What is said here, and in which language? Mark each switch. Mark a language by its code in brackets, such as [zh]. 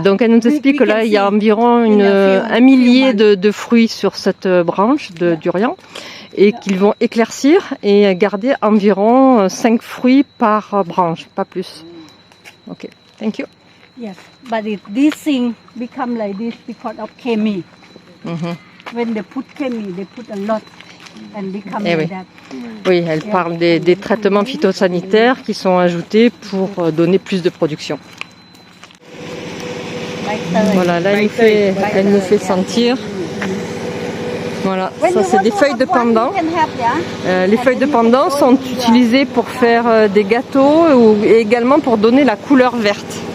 [fr] Donc elle nous explique que là il y a environ un millier de fruits sur cette branche de durian et qu'ils vont éclaircir et garder environ 5 fruits par branche, pas plus. [en] Ok. Thank you. Yes, but this thing become like this because of chemi. When they put chemi, they put a lot and become like that. [fr] Oui, elle parle des traitements phytosanitaires qui sont ajoutés pour donner plus de production. Voilà, là elle nous fait sentir. Voilà, ça c'est des feuilles de pandan. Les feuilles de pandan sont utilisées pour faire des gâteaux et également pour donner la couleur verte.